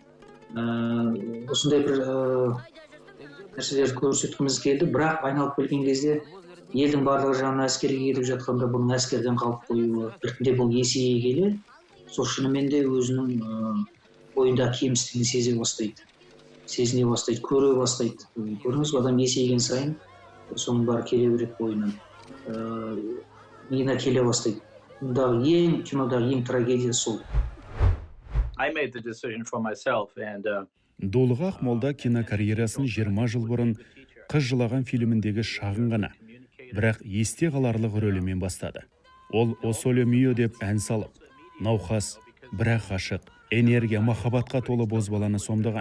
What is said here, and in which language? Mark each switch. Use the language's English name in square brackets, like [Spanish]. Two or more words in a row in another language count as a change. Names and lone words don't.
[Kazakh] Осындай бір нәрселер көрсеткіміз келді, бірақ айналып келген кезде елдің барлығы жағына әскерге кетіп жатқанда бұның әскерден қалып қоюы, біртінде бұл есейе келе, сол шынымен де өзінің бойында кемістігін сезіне бастайды, көре бастайды. Көріңіз, адам есейген сайын, соның бары келе береді бойынан. Миына келе бастайды. Кинодағы ең трагедия сол. [English] I made the decision for myself and [Kazakh] Дулыға Ақмолда кинокарьерасын 20 жыл бұрын Қыз жылаған фильміндегі шағын ғана, бірақ есте қаларлық рөлімен бастады. Ол «Осоле мио» деп ән салып, науқас, бірақ ғашық, энергия, махаббатқа толы бозбаланы сомдаған.